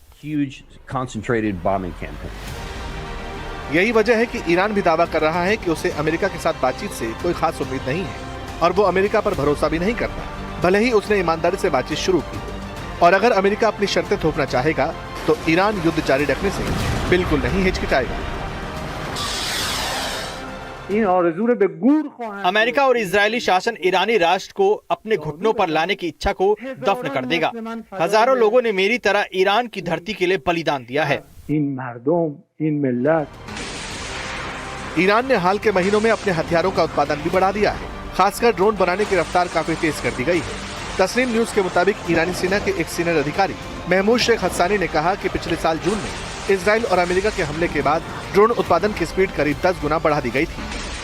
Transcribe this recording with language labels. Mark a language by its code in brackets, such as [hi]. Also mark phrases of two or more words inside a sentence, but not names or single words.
[hi] यही वजह है कि ईरान भी दावा कर रहा है कि उसे अमेरिका के साथ बातचीत से कोई खास उम्मीद नहीं है और वो अमेरिका पर भरोसा भी नहीं करता, भले ही उसने ईमानदारी से बातचीत शुरू की। और अगर अमेरिका अपनी शर्तें थोपना चाहेगा तो ईरान युद्ध जारी रखने से बिल्कुल नहीं हिचकिचाएगा। [fa] این آرزو رو به گور خواهند [hi] अमेरिका और इजरायली शासन ईरानी राष्ट्र को अपने घुटनों पर लाने की इच्छा को दफन कर देगा। हजारों लोगों ने मेरी तरह ईरान की धरती के लिए बलिदान दिया है। [fa] این مردم این ملت [hi] ईरान ने हाल के महीनों में अपने हथियारों का उत्पादन भी बढ़ा दिया है। खासकर ड्रोन बनाने की रफ्तार काफी तेज कर दी गई है। तस्नीम न्यूज के मुताबिक ईरानी सेना के एक सीनियर अधिकारी महमूद शेख हस्सानी ने कहा कि पिछले साल जून में इजराइल और अमेरिका के हमले के बाद ड्रोन उत्पादन की स्पीड करीब 10 गुना बढ़ा दी गई थी।